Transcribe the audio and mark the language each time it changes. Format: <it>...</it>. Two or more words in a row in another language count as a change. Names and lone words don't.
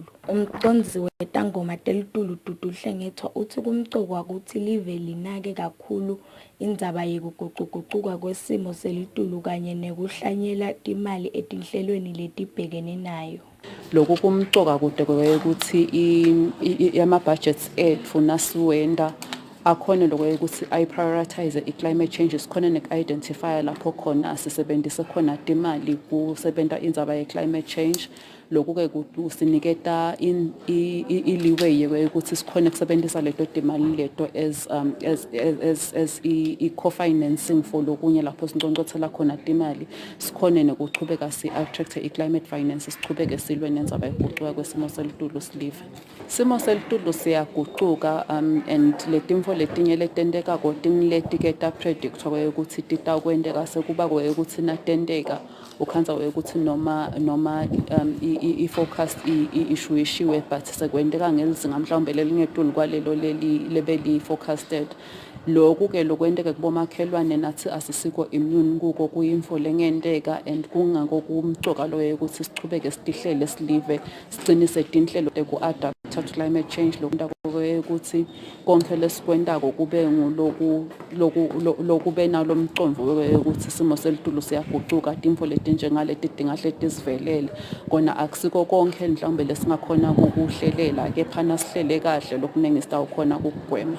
<ss>Umcondzisi wetangoma telitulu Dudu Hlengethwa uthi kumcokwa ukuthi live linake kakhulu indzaba yekugucugucuka kwesimo selitulu kanye nekuhlanyela timali etinhlelweni letibhekene nayo. Lokhu kumcoka kude ukuthi ama-budgets etfu nasiwenda akhona lokho ukuthi ayi-prioritize i-climate change sikhona nek-identifya lapho khona sisebenzise khona timali kusebenta indzaba ye-climate change. Lokhu-ke kusiniketa iliway ukuthi sikhone kusebentisa leto timali leto as i-co-financing for lokunye lapho sinconcothela khona timali sikhone nekuchubeka si-attracte i-climate finance sichubeke silwe nendzaba yokugucuka kwesimo selitulu silive. Simo selitulu siyagucuka and letimfo letinye letentekako tingleti-ke ta-predictwa ukuthi titakwenteka sekuba ukuthi natenteka ukhanza ukuthi noma i-forecast ishuishiwe but sekwenteka ngelizinga mhlawumbe lelingetulu kwalelo lebeli-forecasted. Lokhu-ke lokwenteka kubomakhelwane nathi asisiko immune kuko kuyimfo lengenteka and kungako kumcoka loyo ukuthi sichubeke sitihlele silive sicinise tinhlelo teku-adapta</ss> <en>to climate change</en> <ss>ukuthi konke lesikwentako kube lokube nalo mcondvo ukuthi simo selitulu siyagucuka timfo letinjengaleti tingahle tizivelele kona akusiko konke mhlawumbe lesingakhona kukuhlelela kepha nasihlele kahle lokuningi sitawukhona kukugwema.</ss>